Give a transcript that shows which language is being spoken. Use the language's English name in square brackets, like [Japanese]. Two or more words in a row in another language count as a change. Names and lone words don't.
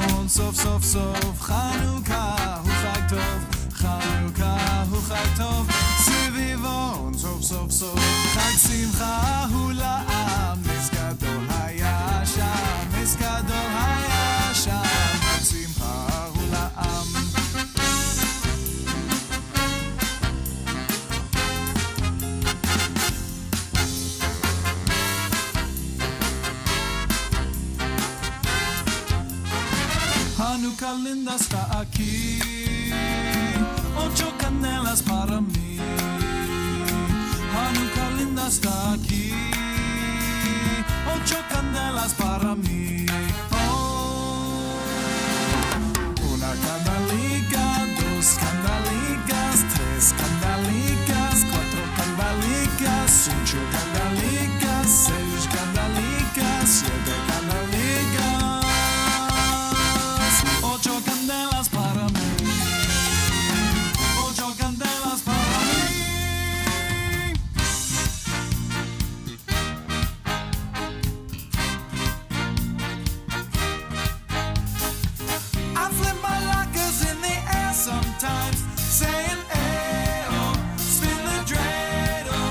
[Hebrew] סוף סוף סוף חנוכה הוא חג טוב, חנוכה הוא חג טוב, סביבון סוף סוף סוף חג שמחה הוא לעם, נס גדול היה שם, נס גדול היה שם, חג שמחה הוא לעם. [Spanish] Hanukkah linda está aquí, 8 candelas para mí. Hanukkah linda está aquí, 8 candelas para mí. Oh, una candelica, 2 candelicas, 3 candelicas, 4 candelicas, 5 candelicas, 6 candelicas, 7 candelicas. 8 candelas para mí, 8 candelas para mí. [English] I flip my lockers in the air sometimes, saying hey-oh, spin the dreidel.